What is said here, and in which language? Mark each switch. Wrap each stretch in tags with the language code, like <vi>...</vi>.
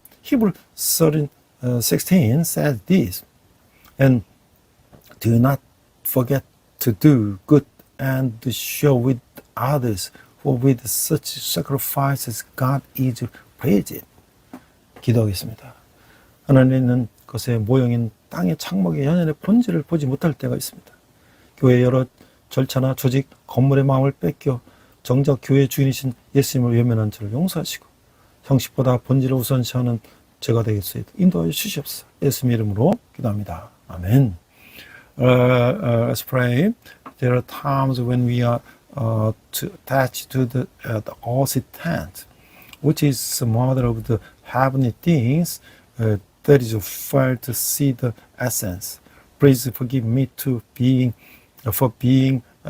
<en>Hebrew 13:16 says this, and do not forget to do good and to share with others, for with such sacrifices God is pleased.</en> <ko>기도하겠습니다. 하나님 있는 것의 모형인 땅의 창목의 연연의 본질을 보지 못할 때가 있습니다. 교회의 여러 절차나 조직, 건물의 마음을 뺏겨 정작 교회의 주인이신 예수님을 외면한 저를 용서하시고 형식보다 본질을 우선시하는 제가 되겠소이다. 인도하여 주시옵소서. 예수님 이름으로 기도합니다.</ko> <en>아멘. Let's pray. There are times when we are attached to the earthly tent, which is the mother of the heavenly things, that is failed to see the essence. Please forgive me for being</en>